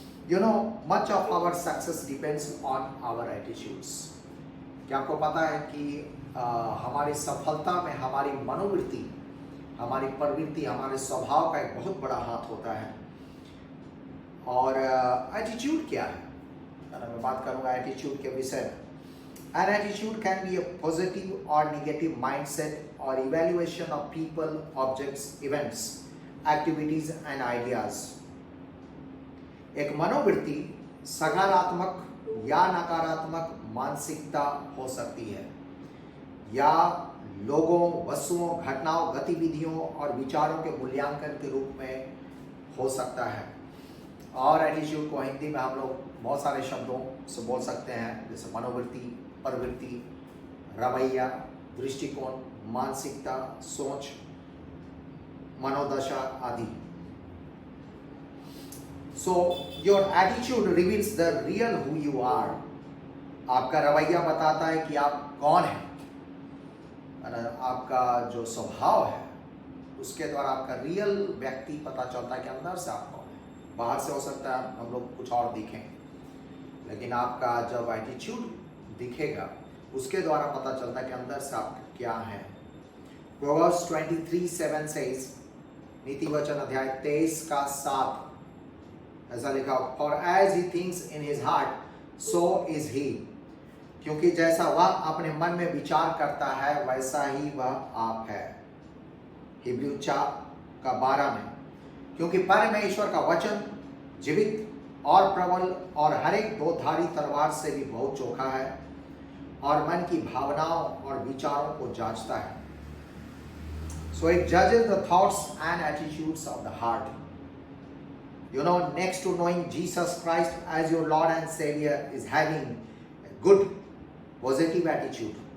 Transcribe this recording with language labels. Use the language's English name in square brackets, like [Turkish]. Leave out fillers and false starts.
[English] You know, much of our success depends on our attitudes. [Hindi] क्या आपको पता है कि हमारी सफलता में हमारी मनोवृत्ति, हमारी प्रवृत्ति, हमारे स्वभाव का एक बहुत बड़ा हाथ होता है। और एटीट्यूड क्या है, मैं बात करूंगा एटीट्यूड के विषय में। [English] An attitude can be a positive or negative mindset or evaluation of people, objects, events, activities and ideas. [Hindi] एक मनोवृत्ति सकारात्मक या नकारात्मक मानसिकता हो सकती है, या लोगों, वस्तुओं, घटनाओं, गतिविधियों और विचारों के मूल्यांकन के रूप में हो सकता है। और एटीट्यूड को हिंदी में हम लोग बहुत सारे शब्दों से बोल सकते हैं, जैसे मनोवृत्ति, प्रवृत्ति, रवैया, दृष्टिकोण, मानसिकता, सोच, मनोदशा आदि। [English] So your attitude reveals the real who you are. [Hindi] आपका रवैया बताता है कि आप कौन हैं। आपका जो स्वभाव है उसके द्वारा आपका रियल व्यक्ति पता चलता है कि अंदर से आप कौन है। बाहर से हो सकता है हम लोग कुछ और दिखें, लेकिन आपका जब एटीट्यूड दिखेगा उसके द्वारा पता चलता है कि अंदर से आप क्या हैं। [English] Proverbs 23:7 says, [Hindi] नीति वचन अध्याय 23:7 ऐसा लिखा, [English] For as he thinks in his heart, so is he। [Hindi] क्योंकि जैसा वह अपने मन में विचार करता है वैसा ही वह आप है। हिब्रू 4:12 में, क्योंकि परमेश्वर का वचन जीवित और प्रबल और हर एक 2-धारी तलवार से भी बहुत चोखा है और मन की भावनाओं और विचारों को जांचता है। [English] So it judges the thoughts and attitudes of the heart. You know, next to knowing Jesus Christ as your Lord and Savior is having a good positive attitude.